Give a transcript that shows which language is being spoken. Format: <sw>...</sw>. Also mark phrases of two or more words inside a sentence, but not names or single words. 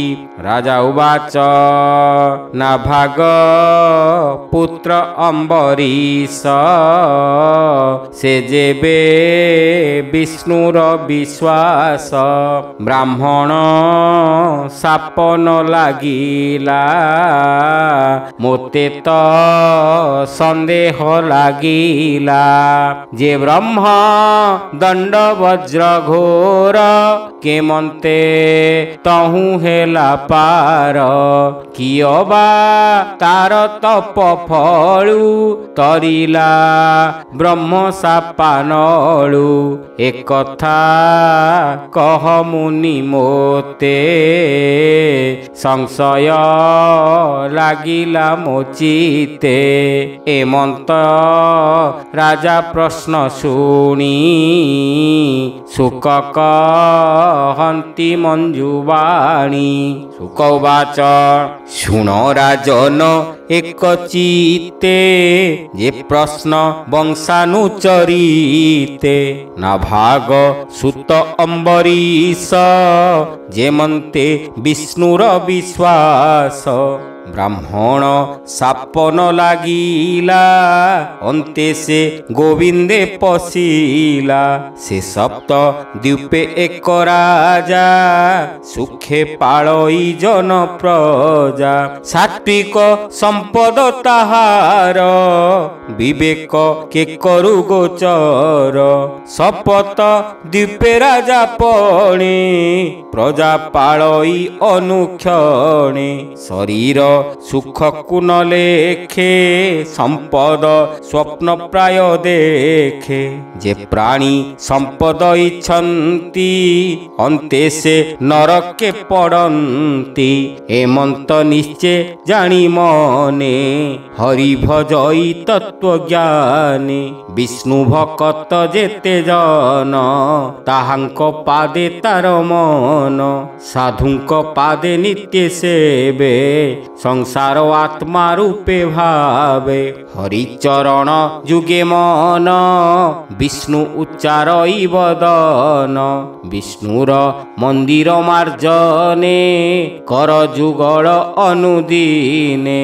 <or>ରାଜା ଉବାଚ ନା ଭାଗ ପୁତ୍ର ଅମ୍ବରୀଶ ସେ ଯେବେ ବିଷ୍ଣୁର ବିଶ୍ୱାସ। ବ୍ରାହ୍ମଣ ଶାପ ନ ଲାଗିଲା ମୋତେ ତ ସନ୍ଦେହ ଲାଗିଲା। ଯେ ବ୍ରହ୍ମ ଦଣ୍ଡ ବଜ୍ର ଘୋର କେମନ୍ତେ ତହୁଁ ହେଲା ପାର। କିଅବା ତାର ତପ ଫଳୁ ତରିଲା ବ୍ରହ୍ମ ଶାପାନଳୁ। ଏକ କଥା କହ ମୁନି ମୋତେ ସଂଶୟ ଲାଗିଲା ମୋ ଚିତ୍ତେ। ଏମନ୍ତ ରାଜା ପ୍ରଶ୍ନ ଶୁଣି ଶୁକ କହନ୍ତି ମଞ୍ଜୁବାଣୀ। ଶୁକ ଉବାଚ ଶୁଣ ରାଜନ ଏକ ଚିତ୍ତେ ଯେ ପ୍ରଶ୍ନ ବଂଶାନୁଚରିତେ। ନା ଭାଗ ସୁତ ଅମ୍ବରୀଶ ଯେମନ୍ତେ ବିଷ୍ଣୁର ବିଶ୍ୱାସ। ବ୍ରାହ୍ମଣ ଶାପ ନ ଲାଗିଲା ଅନ୍ତେ ସେ ଗୋବିନ୍ଦେ ପଶିଲା। ସେ ସପ୍ତ ଦ୍ୱୀପେ ଏକ ରାଜା ସୁଖେ ପାଳଇ ଜନ ପ୍ରଜା। ସାତ୍ତ୍ୱିକ ସମ୍ପଦ ତାହାର ବିବେକ କେ କରୁ ଗୋଚର। ସପତ ଦ୍ୱୀପେ ରାଜା ପଣେ ପ୍ରଜା ପାଳଇ ଅନୁକ୍ଷଣେ। ଶରୀର ସୁଖ କୁନ ଲେଖେ ସମ୍ପଦ ସ୍ୱପ୍ନ ପ୍ରାୟ ଦେଖେ। ଯେ ପ୍ରାଣୀ ସମ୍ପଦ ଇଚ୍ଛନ୍ତି ଅନ୍ତେ ସେ ନରକେ ପଡନ୍ତି। ଏମନ୍ତ ନିଶ୍ଚୟ ଜାଣି ମନେ ହରି ଭଜଇ ତତ୍ତ୍ୱ ଜ୍ଞାନେ। ବିଷ୍ଣୁ ଭକ୍ତ ଯେତେ ଜନ ତାହାଙ୍କ ପାଦେ ତାର ମନ। ସାଧୁଙ୍କ ପାଦେ ନିତ୍ୟ ସେବେ ସଂସାର ଆତ୍ମା ରୂପେ ଭାବେ। ହରିଚରଣ ଯୁଗେ ମନ ବିଷ୍ଣୁ ଉଚ୍ଚାରଇ ବଦନ। ବିଷ୍ଣୁର ମନ୍ଦିର ମାର୍ଜନେ କର ଯୁଗଳ ଅନୁଦିନେ।</or>